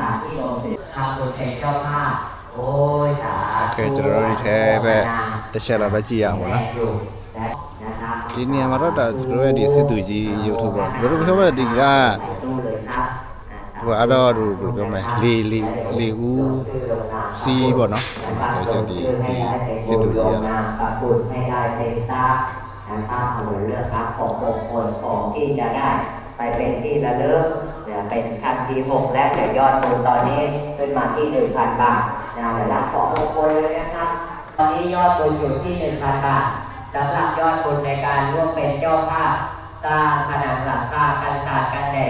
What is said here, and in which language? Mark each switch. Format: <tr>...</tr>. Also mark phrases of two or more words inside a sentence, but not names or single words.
<my>ကျွန်တော်တို့ထဲပဲတစ်ချက်တော့ပဲကြည့်ရအောင်ပေါ့နော်ဒီနေရာမှာတော့ကျွန်တော်ရဲ့ဒီစစ်သူကြီးရုပ်ထုပေါ့ဘယ်လိုပြောမလဲဒီကဟိုအဲ့တော့ဘယ်လိုပြောမလဲလေဦးစီးပေါ့နော်ဆိုတော့ဒီစစ်သူကြီးอ่ะ</my> <th>เลือกครับของมงคลของที่จะได้ไปเป็นที่ระลึกเป็นขั้นที่6และแต่ยอดบุญตอนนี้ขึ้นมาที่ 1,000 บาทได้รับของมงคลเลยนะครับต อนนี้ยอดบุญอยู่ที่ 1,000 บาทสำหรับยอดบุญในการร่วมเป็นเจ้าภาพสร้างผนังหลังคากันสาดกันแดด</th>